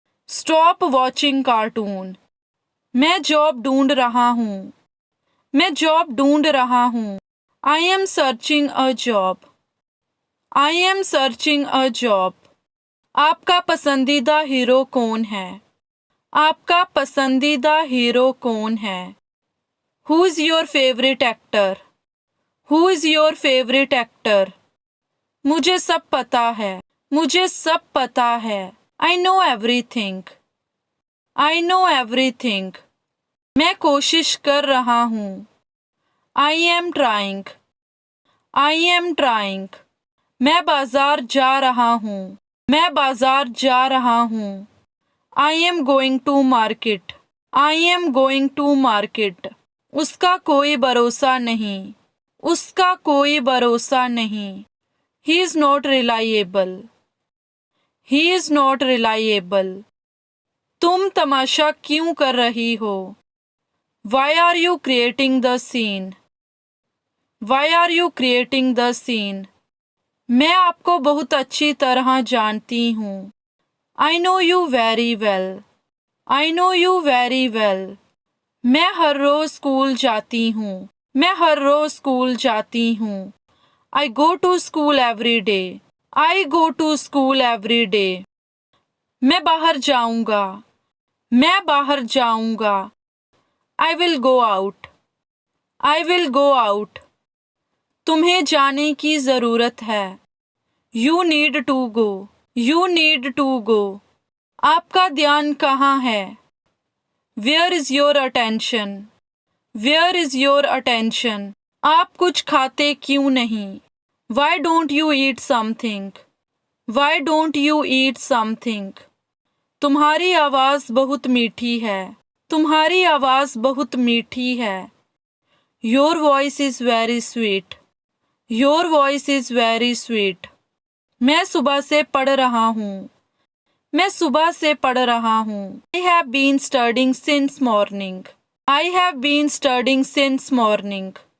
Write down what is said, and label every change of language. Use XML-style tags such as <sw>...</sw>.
<en>Stop watching cartoon.</en> <hi>मैं job ढूंढ रहा हूँ। मैं जॉब ढूंढ रहा हूँ।</hi> <en>I am searching a job. I am searching a job.</en> <hi>आपका पसंदीदा हीरो कौन है? आपका पसंदीदा हीरो कौन है?</hi> <en>Who is your favorite actor? Who is your favorite actor?</en> <hi>मुझे सब पता है। मुझे सब पता है।</hi> <en>I know everything. I know everything.</en> <hi>मैं कोशिश कर रहा हूँ।</hi> <en>I am trying. I am trying.</en> <hi>मैं बाजार जा रहा हूँ। मैं बाजार जा रहा हूँ।</hi> <en>I am going to market. I am going to market.</en> <hi>उसका कोई भरोसा नहीं। उसका कोई भरोसा नहीं।</hi> <en>He is not reliable. He is not reliable.</en> <hi>तुम तमाशा क्यों कर रही हो?</hi> <en>Why are you creating the scene? Why are you creating the scene?</en> <hi>मैं आपको बहुत अच्छी तरह जानती हूँ।</hi> <en>I know you very well. I know you very well.</en> <hi>मैं हर रोज स्कूल जाती हूँ. मैं हर रोज स्कूल जाती हूँ.</hi> <en>I go to school every day. I go to school every day.</en> <hi>मैं बाहर जाऊंगा. मैं बाहर जाऊंगा.</hi> <en>I will go out. I will go out.</en> <hi>तुम्हें जाने की जरूरत है.</hi> <en>You need to go. You need to go.</en> <hi>आपका ध्यान कहाँ है?</hi> <en>Where is your attention? Where is your attention?</en> <hi>आप कुछ खाते क्यों नहीं?</hi> <en>Why don't you eat something? Why don't you eat something?</en> <hi>तुम्हारी आवाज़ बहुत मीठी है. तुम्हारी आवाज़ बहुत मीठी है.</hi> <en>Your voice is very sweet. Your voice is very sweet.</en> <hi>मैं सुबह से पढ़ रहा हूँ. मैं सुबह से पढ़ रहा हूँ.</hi> <en>I have been studying since morning. I have been studying since morning.</en>